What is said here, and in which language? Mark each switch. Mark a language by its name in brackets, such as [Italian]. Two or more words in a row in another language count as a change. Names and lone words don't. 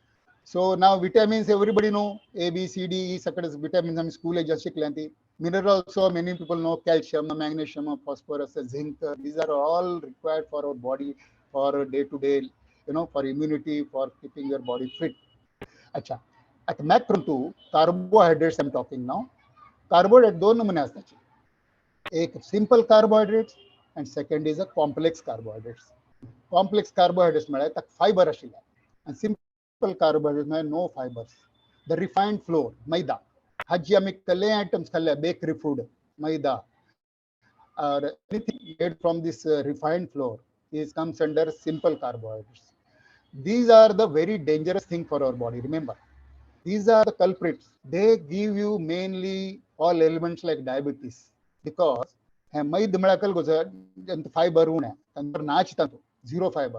[English] So now vitamins, everybody know A, B, C, D, E, vitamins in school just minerals also many people know calcium, magnesium, phosphorus, zinc. These are all required for our body for day-to-day, for immunity, for keeping your body fit. Acha. At macro 2, carbohydrates I'm talking now. [Konkani] Carbohydrate दोन नमूने असतात. [English] एक simple carbohydrates and second is a complex carbohydrates. Complex carbohydrates [Konkani] म्हळ्यार ताका [English] fiber आशिल्ले and simple carbohydrates म्हळ्यार no fibers. The refined flour, [Konkani] मैदा. हाजी आमी कसले [English] items खाल्ले bakery food, मैदा or anything made from this refined flour is comes under simple carbohydrates. These are the very dangerous thing for our body. Remember, these are the culprits. They give you mainly all elements like diabetes because fiber zero fiber.